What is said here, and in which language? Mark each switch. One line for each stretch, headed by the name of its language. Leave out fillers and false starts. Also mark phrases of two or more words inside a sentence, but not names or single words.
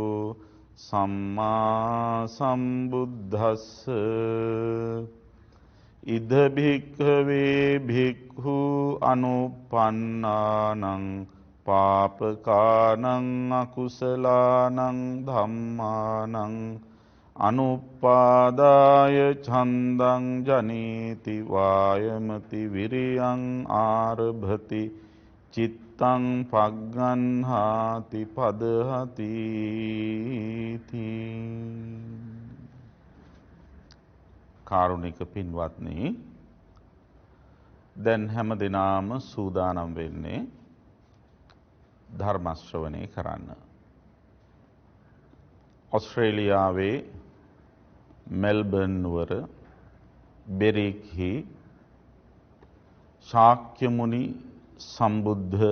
Pali: සම්මා සම්බුද්දස්ස ඉද භික්ඛවේ භික්ඛු අනුප්පන්නානං පාපකානං අකුසලානං ධම්මානං අනුප්පාදාය ඡන්දං ජනේති වායමති විරියං ආරභති චිත්තං පග්ගන්හාති පදහති
Sinhala: කාරුණික පින්වත්නි දැන් හැම දිනාම සූදානම් වෙන්නේ ධර්ම ශ්‍රවණය කරන්න. ඔස්ට්‍රේලියාවේ මෙල්බර්න් නුවර බෙරික්හි ශාක්‍ය මුනි සම්බුද්ධ